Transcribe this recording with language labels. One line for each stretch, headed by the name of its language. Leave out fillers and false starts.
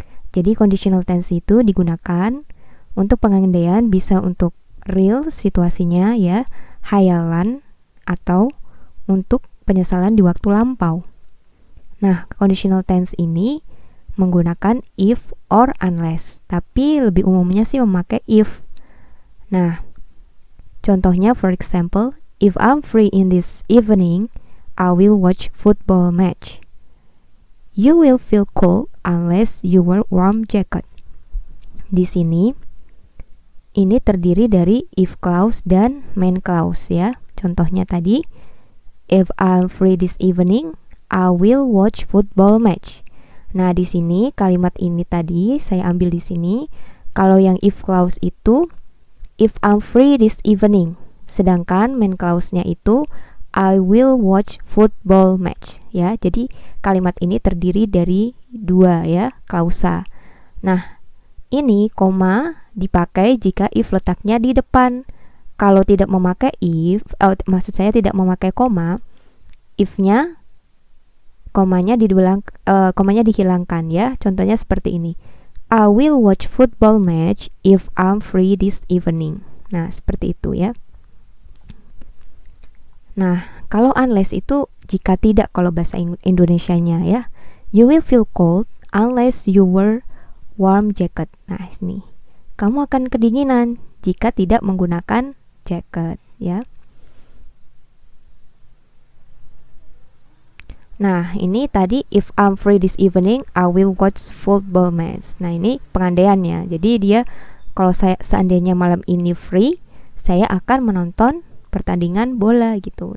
Indonesian: Jadi conditional tense itu digunakan untuk pengandaian, bisa untuk real situasinya ya, hayalan, atau untuk penyesalan di waktu lampau. Nah, conditional tense ini menggunakan if or unless, tapi lebih umumnya sih memakai if. Nah, contohnya
English: for example, if I'm free in this evening, I will watch football match. You will feel cold unless you wear warm jacket.
Indonesian: Di sini ini terdiri dari if clause dan main clause ya. Contohnya tadi,
English: if I'm free this evening, I will watch football match.
Indonesian: Nah, di sini kalimat ini tadi saya ambil di sini. Kalau yang
English: if clause itu if I'm free this evening,
Indonesian: sedangkan
English: main clause-nya itu I will watch football match ya.
Indonesian: Jadi kalimat ini terdiri dari 2 ya, klausa. Nah, ini koma dipakai jika if letaknya di depan. Kalau tidak memakai if, maksud saya tidak memakai koma, if-nya komanya dihilangkan ya. Contohnya seperti ini.
English: I will watch football match if I'm free this evening.
Indonesian: Nah, seperti itu ya. Nah, kalau unless itu jika tidak, kalau bahasa Indonesianya ya.
English: You will feel cold unless you wear warm jacket.
Indonesian: Nah, ini. Kamu akan kedinginan jika tidak menggunakan jacket ya. Nah, ini tadi
English: if I'm free this evening, I will watch football match.
Indonesian: Nah, ini pengandaiannya. Jadi dia kalau saya seandainya malam ini free, saya akan menonton pertandingan bola gitu.